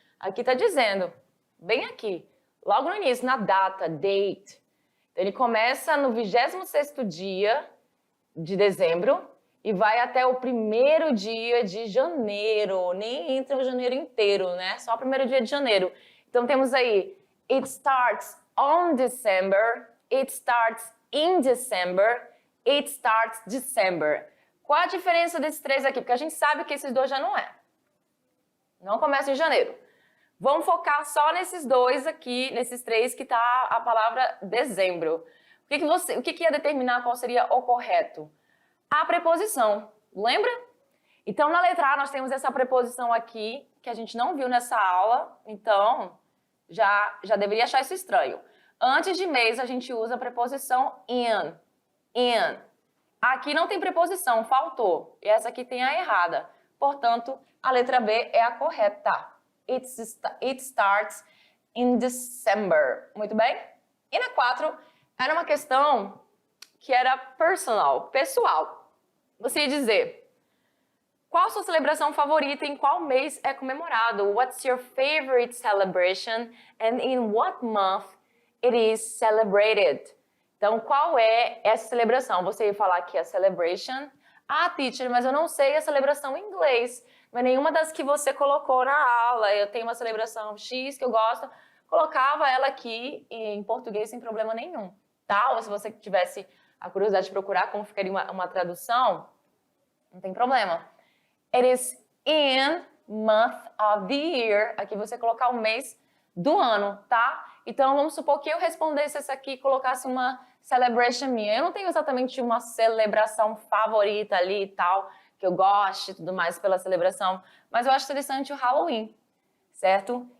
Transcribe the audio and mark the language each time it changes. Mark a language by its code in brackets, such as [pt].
[pt] Aqui está dizendo, bem aqui, logo no início, na data, date. Então, ele começa no 26º dia de dezembro e vai até o 1º dia de janeiro. Nem entra o janeiro inteiro, né? Só o 1º dia de janeiro. Então, temos aí, [en] it starts on December, it starts in December, it starts December. [pt] Qual a diferença desses 3 aqui? Porque a gente sabe que esses 2 já não é. Não começa em janeiro. Vamos focar só nesses 2 aqui, nesses 3 que está a palavra dezembro. O que ia determinar qual seria o correto? A preposição, lembra? Então, na letra A, nós temos essa preposição aqui, que a gente não viu nessa aula, então já deveria achar isso estranho. Antes de mês, a gente usa a preposição in. Aqui não tem preposição, faltou. E essa aqui tem a errada. Portanto, a letra B é a correta. [en] It starts in December. [pt] Muito bem? E na 4, era uma questão que era personal, pessoal. Você ia dizer, qual a sua celebração favorita e em qual mês é comemorado? [en] What's your favorite celebration and in what month it is celebrated? [pt] Então, qual é essa celebração? Você ia falar aqui a celebration. Ah, teacher, mas eu não sei a celebração em inglês. Mas nenhuma das que você colocou na aula. Eu tenho uma celebração X que eu gosto. Colocava ela aqui em português sem problema nenhum. Tá? Ou se você tivesse a curiosidade de procurar como ficaria uma tradução, não tem problema. [en] It is in month of the year. [pt] Aqui você colocar o mês do ano, tá? Então, vamos supor que eu respondesse essa aqui e colocasse uma celebration minha. Eu não tenho exatamente uma celebração favorita ali e tal, que eu goste e tudo mais pela celebração, mas eu acho interessante o Halloween, certo?